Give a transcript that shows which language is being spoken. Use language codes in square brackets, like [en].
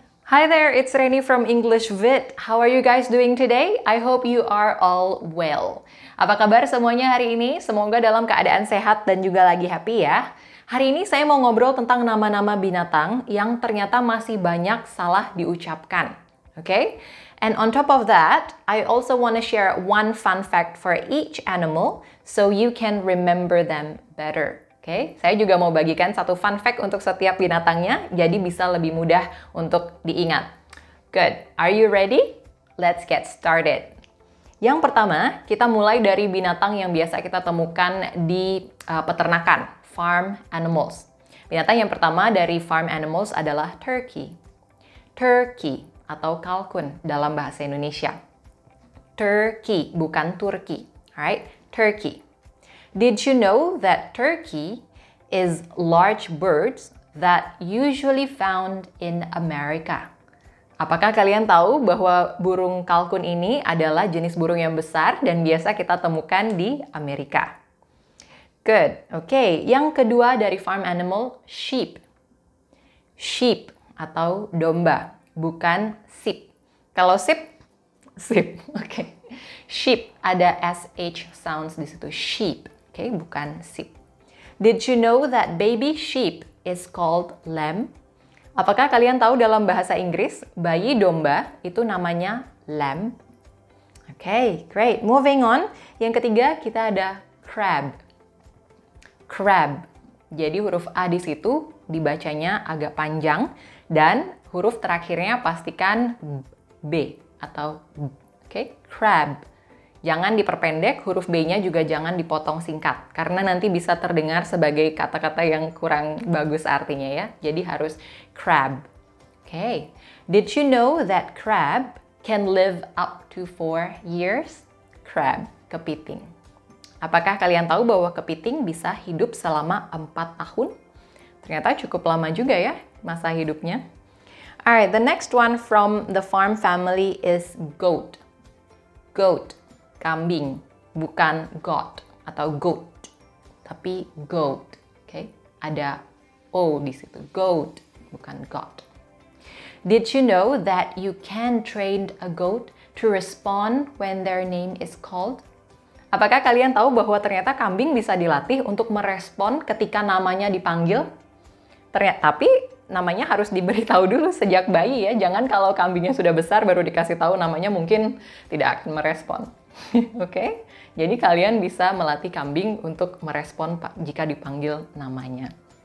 [en] Hi there, it's Reni from English Vid. How are you guys doing today? I hope you are all well. [id] Apa kabar semuanya hari ini? Semoga dalam keadaan sehat dan juga lagi happy ya. Hari ini saya mau ngobrol tentang nama-nama binatang yang ternyata masih banyak salah diucapkan. [en] Okay? And on top of that, I also want to share one fun fact for each animal so you can remember them better. [id] Oke, saya juga mau bagikan satu fun fact untuk setiap binatangnya, jadi bisa lebih mudah untuk diingat. [en] Good, are you ready? Let's get started. [id] Yang pertama, kita mulai dari binatang yang biasa kita temukan di peternakan, farm animals. Binatang yang pertama dari farm animals adalah turkey. Turkey atau kalkun dalam bahasa Indonesia. [en] Turkey, [id] bukan Turki. [en] Alright, turkey. Did you know that turkey is large birds that usually found in America? [id] Apakah kalian tahu bahwa burung kalkun ini adalah jenis burung yang besar dan biasa kita temukan di Amerika? Good. Oke, yang kedua dari farm animal, sheep. Sheep atau domba, bukan sheep. Kalau sheep, sheep. Oke. Sheep ada SH sounds di situ. Sheep. Oke, bukan sheep. [en] Did you know that baby sheep is called lamb? [id] Apakah kalian tahu dalam bahasa Inggris, bayi domba itu namanya lamb? Oke, [en] great. Moving on. [id] Yang ketiga, kita ada crab. Crab. Jadi huruf A di situ dibacanya agak panjang dan huruf terakhirnya pastikan B atau B. Oke, crab. Jangan diperpendek, huruf B-nya juga jangan dipotong singkat. Karena nanti bisa terdengar sebagai kata-kata yang kurang bagus artinya ya. Jadi harus crab. Okay. [en] Did you know that crab can live up to 4 years? [id] Crab, kepiting. Apakah kalian tahu bahwa kepiting bisa hidup selama 4 tahun? Ternyata cukup lama juga ya masa hidupnya. [en] Alright, the next one from the farm family is goat. [id] Goat. Kambing, bukan goat atau goat, tapi goat. Okay? Ada O di situ. Goat, bukan goat. [en] Did you know that you can train a goat to respond when their name is called? [id] Apakah kalian tahu bahwa ternyata kambing bisa dilatih untuk merespon ketika namanya dipanggil? Tapi namanya harus diberitahu dulu sejak bayi ya. Jangan kalau kambingnya sudah besar baru dikasih tahu namanya mungkin tidak akan merespon. Oke, jadi kalian bisa melatih kambing untuk merespon jika dipanggil namanya.